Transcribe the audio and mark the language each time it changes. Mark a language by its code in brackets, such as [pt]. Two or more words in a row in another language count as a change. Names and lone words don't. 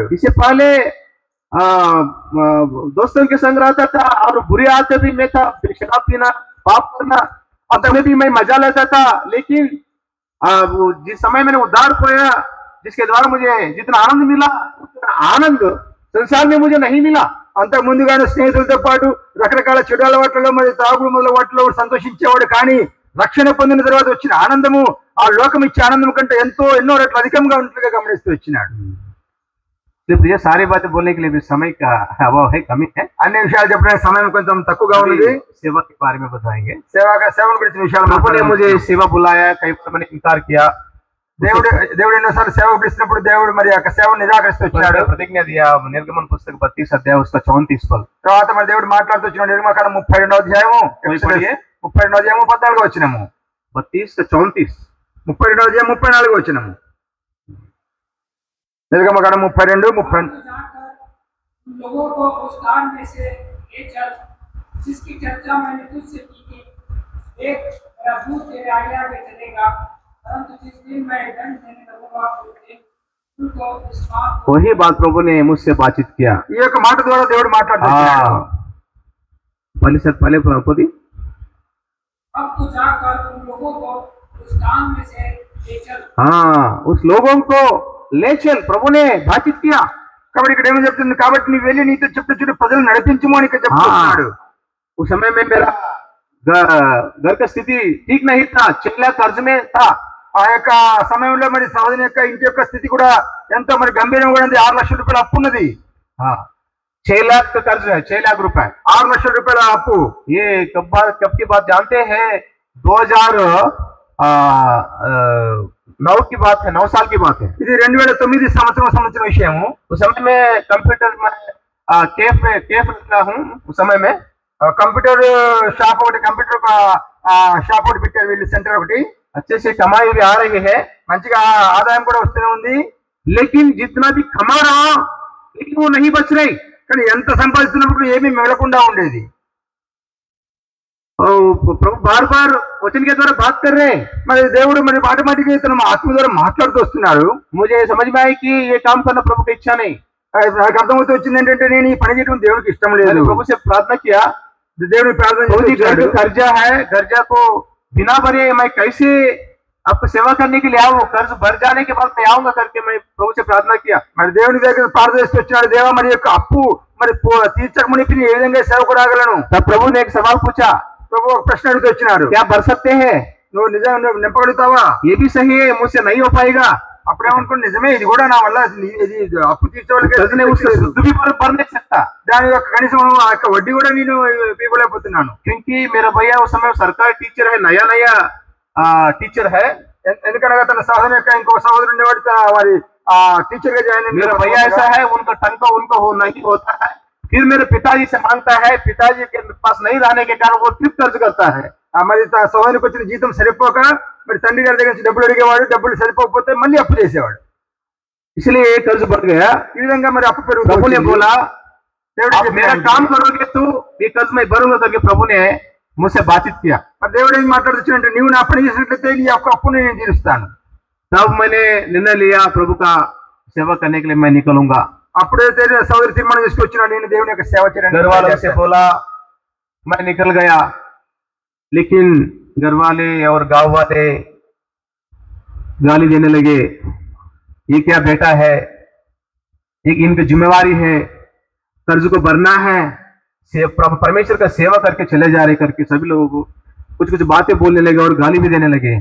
[hi] इससे पहले दोस्तों के संग रहता था और बुरी आदतें भी मैं था, शराब पीना, पाप करना, और तभी भी मैं मजा लेता था। लेकिन वो जिस समय मैंने उद्धार पाया, जिसके द्वारा मुझे जितना आनंद मिला, उतना आनंद संसार में मुझे नहीं मिला। [te] అంతకు ముందుగానే స్నేహితులతో పాటు రకరకాల చెడు అలవాట్లలో మరి తాగుడు మొదల వాటిలో సంతోషించేవాడు. కానీ రక్షణ పొందిన తర్వాత వచ్చిన ఆనందము ఆ లోకం ఇచ్చే ఆనందం కంటే ఎన్నో రెట్లు అధికంగా ఉన్నట్లుగా గమనిస్తూ వచ్చినాడు. [hi] ये सारी बातें बोलने के लिए भी समय का अभाव है, कमी है। [te] అన్ని విషయాలు చెప్పడానికి సమయం కొంచెం తక్కువగా ఉన్నది. [hi] सेवा के बारे में बताएंगे। [te] సేవను గురించి విషయాలు [hi] प्रभु ने मुझे सेवा बुलाया, कई मैंने इनकार किया। [te] దేవుడు ఎన్నోసార్లు సేవ పిలిచినప్పుడు దేవుడు మరి యొక్క సేవను నిరాకరిస్తూ వచ్చాడు. [hi] प्रतिज्ञा दिया, निर्गमन पुस्तक 32 अध्याय उसका 34 पद। [te] తర్వాత మరి దేవుడు మాట్లాడుతూ వచ్చినాడు. నిర్గమకాండం 32వ అధ్యాయము 32వ అధ్యాయము 14వ వచనము. [hi] 32 से 34, [te] 32వ అధ్యాయం 34వ వచనము. నిర్గమకాండం 32 30. [hi] लोगों को उस स्थान में से ले चल जिसकी चर्चा मैंने तुझसे की थी। एक दूत तेरे आगे आगे चलेगा, परंतु जिस दिन मैं दंड देने लगूंगा उस दिन उनको इस बात को। वही बात प्रभु ने मुझसे बातचीत किया। [te] ఈ యొక్క మాట ద్వారా దేవుడు మాట్లాడుతున్నాడు. [hi] पहले पदी अब तू जाकर उन लोगों को उस स्थान में से ले चल। हाँ, उस लोगों को ले चल, प्रभु ने बातचीत किया। [te] కాబట్టి ఇక్కడ ఏమని చెప్తుంది, కాబట్టి నువ్వు వెళ్ళి నీతో చుట్టూ ప్రజలు నడిపించము అని ఇక్కడ చెప్తున్నాడు. [hi] उस समय में मेरा घर का स्थिति ठीक नहीं था, 6 लाख कर्ज में था। [te] ఆ యొక్క సమయంలో మరి సహోదరుని యొక్క ఇంటి యొక్క స్థితి కూడా ఎంతో మరి గంభీరంగా కూడా ఉంది. 6 లక్షల రూపాయల అప్పు ఉన్నది. [hi] 6 लाख का कर्ज है, 6 लाख रुपए, [te] 6 లక్షల రూపాయల అప్పు. [hi] ये कब की बात जानते हैं? 2009 की बात है, 9 साल की बात है। [te] ఇది 2009 సంవత్సరం విషయము. [hi] उस समय में कंप्यूटर में केफ रखा हूँ। उस समय में [en] computer shop [te] ఒకటి, [en] computer shop [te] ఒకటి పెట్టారు వీళ్ళు, సెంటర్ ఒకటి. [hi] अच्छे से कमाई भी आ रही है, [te] మంచిగా ఆదాయం కూడా వస్తూనే ఉంది. [hi] लेकिन जितना भी कमा रहा लेकिन वो नहीं बच रही। [te] కానీ ఎంత సంపాదిస్తున్నప్పుడు ఏమీ మిగలకుండా ఉండేది. [hi] प्रभु बार बार वचन के द्वारा बात कर रहे हैं। [te] మరి దేవుడు మరి ఆటోమేటిక్ గా తన ఆత్మ ద్వారా మాట్లాడుతూ వస్తున్నాడు. [hi] मुझे समझ में आया कि ये काम करना प्रभु की इच्छा नहीं। [te] నాకు అర్థమవుతూ వచ్చింది ఏంటంటే నేను ఈ పని చేయడం దేవుడికి ఇష్టం లేదు. [hi] प्रभु से प्रार्थना किया, [te] దేవుని ప్రార్థన చేశాడు. [hi] कर्जा है, कर्जा को बिना भरे मैं कैसे आपको सेवा करने के लिए आऊँ? कर्ज भर जाने के बाद मैं आऊंगा करके मैं प्रभु से प्रार्थना किया। [te] మరి దేవుని దగ్గర ప్రార్థన చేస్తూ వచ్చాడు. దేవా మరి యొక్క అప్పు మరి తీర్చక మునిపి ఏ విధంగా సేవకు రాగలను? [hi] तब प्रभु ने एक सवाल पूछा, [te] ప్రభు ఒక ప్రశ్న అడుగుతూ వచ్చినాడు. [hi] क्या भर सकते हैं? [te] నువ్వు నిజంగా నింపగలుగుతావా? [hi] ये भी सही है, मुझसे नहीं हो पाएगा। [te] అప్పుడేమనుకోండి, నిజమే ఇది కూడా నా వల్ల ఇది అప్పు తీర్చే [hi] भर नहीं सकता, [te] దాని యొక్క కనీసం ఆ యొక్క వడ్డీ కూడా నేను ఇవ్వలేకపోతున్నాను. [hi] क्योंकि मेरा भैया उस समय सरकारी टीचर है, नया टीचर है। [te] ఎందుకనగా తన సహోదరు యొక్క ఇంకొక సహోదరుడు ఉండేవాడు, వారి టీचर గా జాయిన్ [hi] मेरा भैया ऐसा है, उनका टंका उनको हो नहीं होता है, फिर मेरे पिताजी से मांगता है, पिताजी के पास नहीं रहने के कारण वो फिर कर्ज करता है। [te] మరి సోదరికి వచ్చిన జీతం సరిపోక మరి తండ్రి గారి దగ్గర నుంచి డబ్బులు అడిగేవాడు, డబ్బులు సరిపోకపోతే మళ్ళీ అప్పు చేసేవాడు, [hi] इसलिए कर्ज बढ़ गया। [te] ఈ విధంగా మరి అప్పు [hi] प्रभु ने [te] పెరుగుతుంది। [hi] बोला [te] దేవుడు [hi] आप मेरा काम करोगे तो ये कर्ज मैं भरूंगा करके प्रभु ने मुझसे बातचीत किया। [te] మరి దేవుడు ఏం మాట్లాడుతున్నాడంటే నీవు నా పని చేసినట్లయితే నీ యొక్క అప్పుని నేను తీరుస్తాను। [hi] तब मैंने निर्णय लिया प्रभु का सेवा करने के लिए मैं निकलूंगा। [te] అప్పుడైతే సోదరి తీర్మానం తీసుకొచ్చినాడు, నేను దేవుని యొక్క సేవ [hi] घर वालों से [te] చేయడానికి। [hi] बोला, मैं निकल गया, लेकिन घर वाले और गांव वाले गाली देने लगे, ये क्या बेटा है, एक इनकी जिम्मेवारी है, कर्ज को भरना है, परमेश्वर का सेवा करके चले जा रहे करके सभी लोग कुछ कुछ बातें बोलने लगे और गाली भी देने लगे।